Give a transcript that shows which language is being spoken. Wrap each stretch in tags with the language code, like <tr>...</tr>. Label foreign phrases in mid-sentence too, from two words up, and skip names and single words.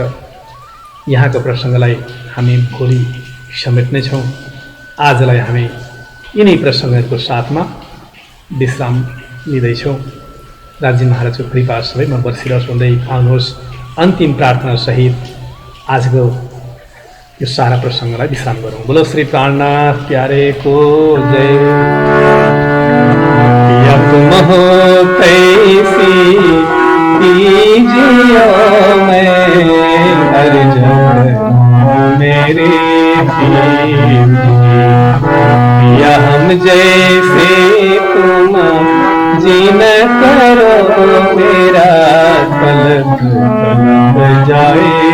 <ne>यहाँको प्रसङ्गलाई हामी भोलि समेट्नेछौँ। आजलाई हामी यिनै प्रसङ्गहरूको साथमा विश्राम लिँदैछौँ। राजी महाराजको कृपा सबैमा बर्सिरहोस् भन्दै आउनुहोस् अन्तिम प्रार्थना सहित आजको यो सारा प्रसङ्गलाई विश्राम गरौँ।</ne> <hi>बोलो श्री प्राणनाथ प्यारे को जय। या तुम हो तैसी कीजिए मैं अर्ज मेरे या हम जैसे तुम जीन करो मेरा कल्प कल्प जाए</hi>